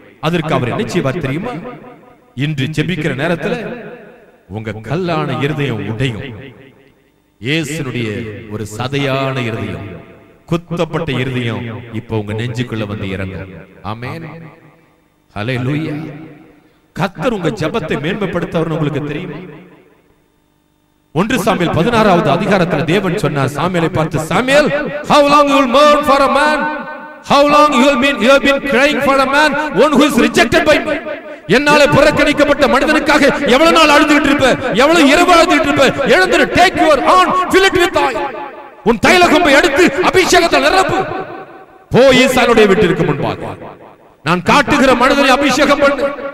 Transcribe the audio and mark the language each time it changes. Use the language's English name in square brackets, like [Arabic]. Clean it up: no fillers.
[Tamil] அதற்கு அவர் என்ன செய்வார் தெரியுமா? இன்று ஜெபிக்கிற நேரத்தில் உங்க கல்லான இருதயம் உடையும். இயேசுனுடைய ஒரு சதையான இருதயம், குத்தப்பட்ட இருதயம் இப்ப உங்க நெஞ்சுக்குள்ள வந்து இறங்கும். ஆமென். ஹல்லேலூயா. கர்த்தர் உங்க ஜெபத்தை மேன்மைப்படுத்தவர் உங்களுக்கு தெரியுமா? 1 சாமுவேல் 16வது அதிகாரத்தில் தேவன் சொன்னார் சாமுவேலை பார்த்து, Samuel, [English] how long you will mourn for a man? How long you have been crying for a man, one who is rejected by me? [Tamil] என்னால புறக்கணிக்கப்பட்ட மனிதனுக்காக எவ்வளவு நாள் அழுதுகிட்டு இருப்ப, எவ்வளவு இரவு அழுதுகிட்டு இருப்ப? எழுந்திரு, [English] Take your horn, fill it with oil. [Tamil] உன் தைல கொம்பை எடுத்து அபிஷேகத்தால் நிரப்பு. போய் ஈசானுடைய வீட்டிற்கு முன்பாக நான் காட்டுகிற மனிதனை அபிஷேகம் பண்ணு.